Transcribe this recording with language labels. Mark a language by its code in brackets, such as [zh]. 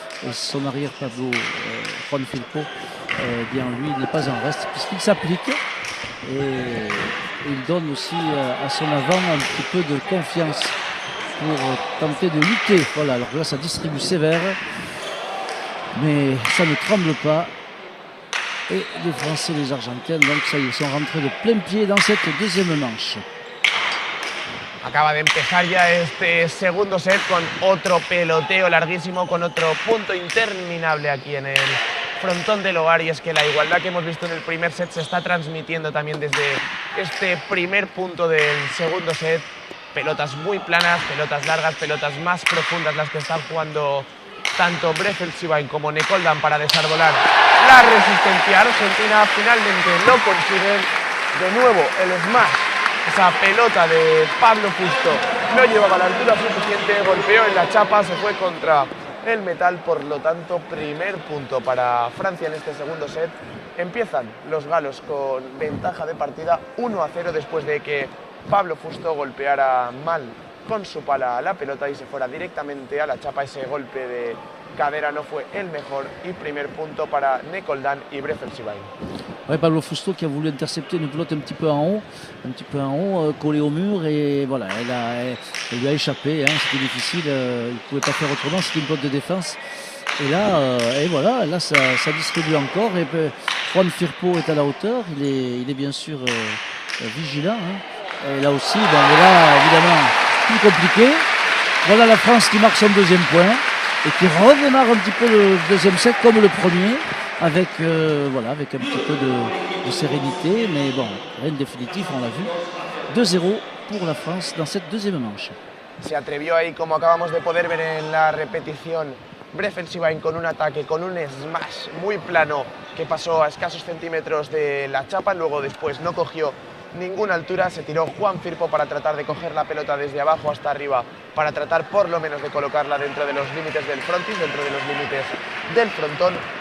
[fr] Et son arrière Pablo Juan Firpo, eh bien lui n'est pas en reste puisqu'il s'applique, et il donne aussi à son avant un petit peu de confiance pour tenter de lutter. Voilà, alors là ça distribue sévère, mais ça ne tremble pas. Et les Français, les Argentins, donc ça y est, sont rentrés de plein pied dans cette deuxième manche. [es] Acaba de empezar ya este segundo set con otro peloteo larguísimo, con otro punto interminable aquí en el frontón del Hogar, y es que la igualdad que hemos visto en el primer set se está transmitiendo también desde este primer punto del segundo set. Pelotas muy planas, pelotas largas, pelotas más profundas las que están jugando tanto Brefeldt-Siewein como Nicole Dan para desarbolar la resistencia. Argentina finalmente lo consiguen. De nuevo el smash. Esa pelota de Pablo Fusto no llevaba la altura suficiente, golpeó en la chapa, se fue contra el metal. Por lo tanto, primer punto para Francia en este segundo set. Empiezan los galos con ventaja de partida 1-0 después de que Pablo Fusto golpeara mal con su pala la pelota y se fuera directamente a la chapa. Ese golpe de cadera no fue el mejor, y primer punto para Nicole Dan y Brefeldt-Siewein. [fr] Ouais, Pablo Fusto qui a voulu intercepter une pelote un petit peu en haut, collée au mur, et voilà, elle lui a échappé, hein, c'était difficile, il ne pouvait pas faire autrement, c'était une pelote de défense. Et là, et voilà, là ça distribue encore, et Juan Firpo est à la hauteur, il est bien sûr vigilant, hein. Et là aussi, bon, là évidemment, plus compliqué. Voilà la France qui marque son deuxième point, et qui redémarre un petit peu le deuxième set comme le premier, avec, voilà, avec un petit peu de sérénité, mais bon, rien de définitif, on l'a vu. 2-0 pour la France dans cette deuxième manche. [es] Se atrevió ahí, como acabamos de poder ver en la repetición, Brefeldt-Siewein con un ataque, con un smash muy plano que pasó a escasos centímetros de la chapa. Luego después no cogió ninguna altura, se tiró Juan Firpo para tratar de coger la pelota desde abajo hasta arriba, para tratar por lo menos de colocarla dentro de los límites del frontis, dentro de los límites del frontón.